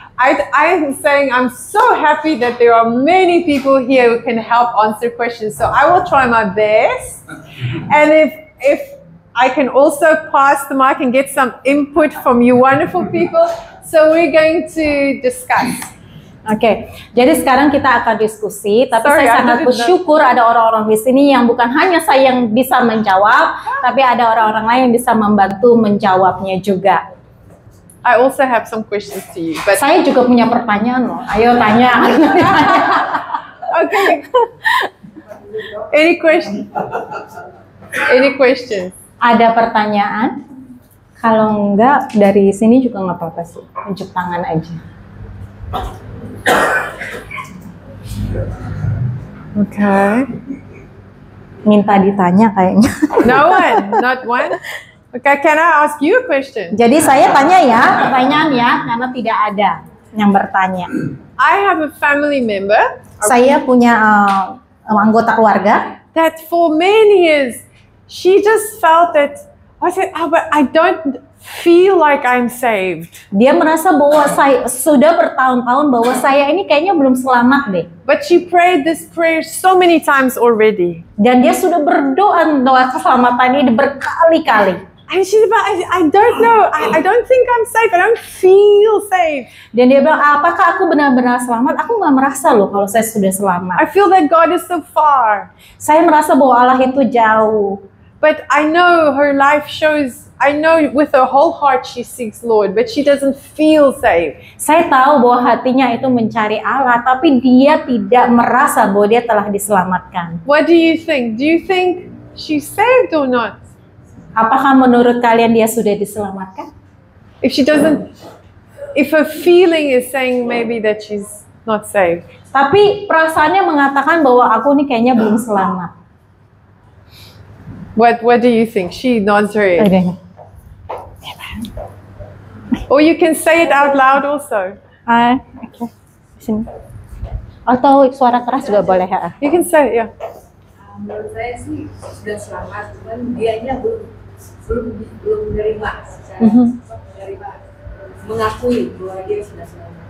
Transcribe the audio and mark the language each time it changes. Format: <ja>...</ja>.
<en>I'm saying I'm so happy that there are many people here who can help answer questions. So I will try my best. And if I can also pass the mic and get some input from you wonderful people. So we're going to discuss.</en> <id>Oke, jadi sekarang kita akan diskusi, tapi</id> <en>Sorry, I</en> <id>sangat</id> <en>didn't know.</en> <id>bersyukur ada orang-orang di sini yang bukan hanya saya yang bisa menjawab, tapi ada orang-orang lain yang bisa membantu menjawabnya juga.</id> <en>I also have some questions to you. But</en> <id>Saya juga punya pertanyaan loh, ayo tanya.</id> <en>okay. Any question? Any questions?</en> <id>Ada pertanyaan? Kalau enggak, dari sini juga nggak apa-apa sih, tunjuk tangan aja.</id> <en>Okay.</en> <id>Minta ditanya kayaknya.</id> <en>No one, not one. Okay, can I ask you a question?</en> <id>Jadi saya tanya ya, pertanyaan ya, karena tidak ada yang bertanya.</id> <en>I have a family member</en> <id>Saya punya anggota keluarga</id> <en>that for many years she just felt that I said, but I don't feel like I'm saved.</en> <id>Dia merasa bahwa saya sudah bertahun-tahun bahwa saya ini kayaknya belum selamat deh.</id> <en>But she prayed this prayer so many times already.</en> <id>Dan dia sudah berdoa doa keselamatan ini berkali-kali.</id> <en>And she said, but I don't know. I don't think I'm safe. I don't feel safe.</en> <id>Dan dia bilang, apakah aku benar-benar selamat? Aku nggak merasa loh kalau saya sudah selamat.</id> <en>I feel that God is so far.</en> <id>Saya merasa bahwa Allah itu jauh.</id> <en>But I know her life shows, I know with her whole heart she seeks Lord, but she doesn't feel safe.</en> <id>Saya tahu bahwa hatinya itu mencari Allah, tapi dia tidak merasa bahwa dia telah diselamatkan.</id> <en>What do you think? Do you think she's saved or not?</en> <id>Apakah menurut kalian dia sudah diselamatkan?</id> <en>If she doesn't, if her feeling is saying maybe that she's not saved.</en> <id>Tapi perasaannya mengatakan bahwa aku nih kayaknya belum selamat.</id> <en>What do you think? She nods her head. Okay. Or you can say it out loud also.</en> <id>Oke. Sini. Atau suara keras juga boleh ya.</id> <en>You can say it, yeah.</en> <id>Menurut saya sih sudah selamat, cuman dianya belum menerima secara menerima, mengakui bahwa dia sudah selamat.</id>